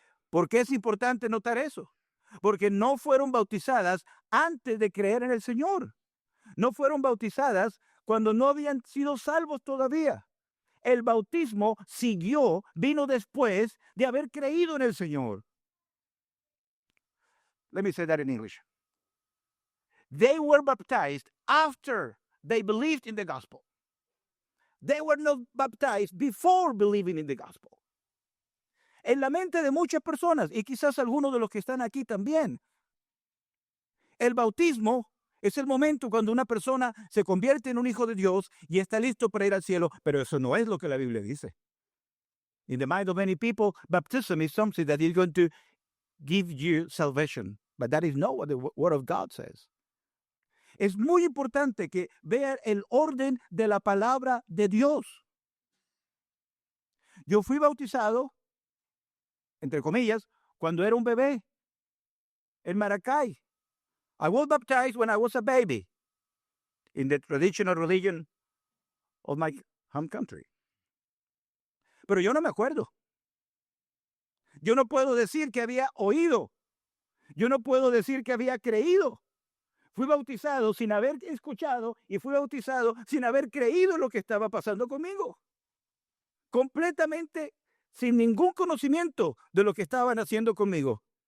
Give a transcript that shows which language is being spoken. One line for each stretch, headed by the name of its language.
Spanish: ¿Por qué es importante notar eso? Porque no fueron bautizadas antes de creer en el Señor. No fueron bautizadas cuando no habían sido salvos todavía. El bautismo vino después de haber creído en el Señor.
English: Let me say that in English. They were baptized after they believed in the gospel. They were not baptized before believing in the gospel.
Spanish: En la mente de muchas personas, y quizás algunos de los que están aquí también, el bautismo es el momento cuando una persona se convierte en un hijo de Dios y está listo para ir al cielo, pero eso no es lo que la Biblia dice.
English: In the mind of many people, baptism is something that is going to give you salvation, but that is not what the Word of God says.
Spanish: Es muy importante que vean el orden de la palabra de Dios. Yo fui bautizado, entre comillas, cuando era un bebé en Maracay.
English: I was baptized when I was a baby in the traditional religion of my home country.
Spanish: Pero yo no me acuerdo. Yo no puedo decir que había oído. Yo no puedo decir que había creído. Fui bautizado sin haber escuchado y fui bautizado sin haber creído lo que estaba pasando conmigo. Completamente sin ningún conocimiento de lo que estaban haciendo conmigo.